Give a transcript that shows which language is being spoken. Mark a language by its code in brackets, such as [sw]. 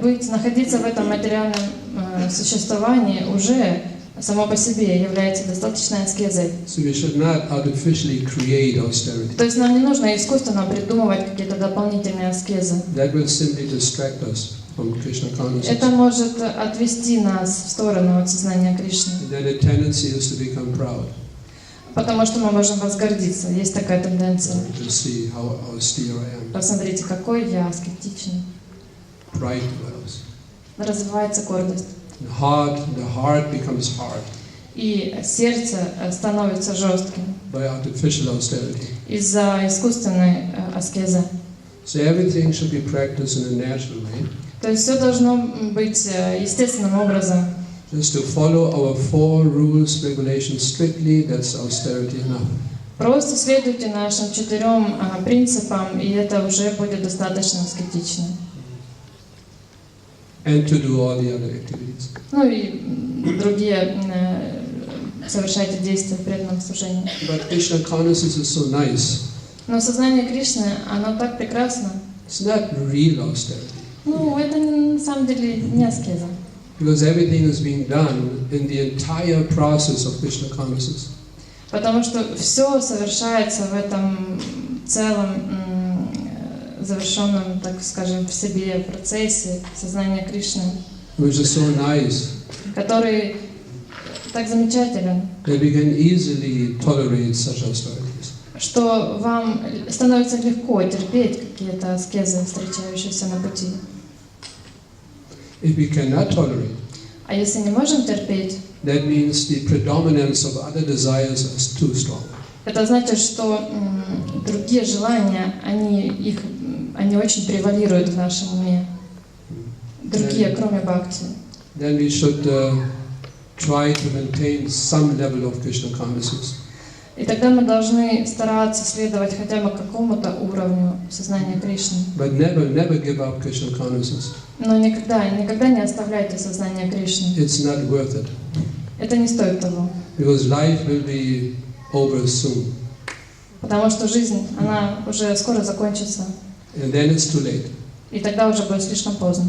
[ru] Находиться в этом материальном существовании уже само по себе является достаточной аскезой. [en] So we should not artificially create austerity. [ru] То есть нам не нужно искусственно придумывать какие-то дополнительные аскезы. [en] That will simply distract us from Krishna consciousness. [ru] Это может отвести нас в сторону от сознания Кришны. [en] And then the tendency is to become proud. [ru] Потому что мы можем возгордиться. Есть такая тенденция. [en] To see how austere I am. [ru] Посмотрите, какой я аскетичный. [en] Pride develops. [ru] Развивается гордость. [en] The heart becomes hard. [ru] И сердце становится жестким. [en] By artificial austerity. [ru] Из-за искусственной аскезы. [en] So everything should be practiced in a natural way. [ru] То есть все должно быть естественным образом. [en] Just to follow our 4 rules, regulations strictly, that's austerity enough. [ru] Просто следуйте нашим 4 принципам, и это уже будет достаточно аскетично. [en] And to do all the other activities. [ru] Ну и другие совершайте действия в преданном служении. [en] But Krishna consciousness is so nice. [ru] Но сознание Кришны, оно так прекрасно. [en] It's not real austerity. [ru] Ну, это на самом деле не аскеза. [en] Because everything is being done in the entire process of Krishna consciousness. [ru] Потому что все совершается в этом целом завершенном, так скажем, в себе процессе сознания Кришны, [en] Which is so nice. [ru] Который так замечателен, [en] That we can easily tolerate such austerities. [ru] Что вам становится легко терпеть какие-то аскезы, встречающиеся на пути. [en] If we cannot tolerate, [ru] А если не можем терпеть, [en] that means the predominance of other desires is too strong. [ru] это значит, что другие желания, они очень превалируют в нашем уме. Другие, кроме бхакти. [en] Then we should try to maintain some level of Krishna consciousness. [ru] И тогда мы должны стараться следовать хотя бы какому-то уровню сознания Кришны. [en] But never give up Krishna consciousness. [ru] Но никогда не оставляйте сознание Кришны. [en] It's not worth it. [ru] Это не стоит того. [en] Because life will be over soon. [ru] Потому что жизнь, она уже скоро закончится. [en] And then it's too late. [ru] И тогда уже будет слишком поздно.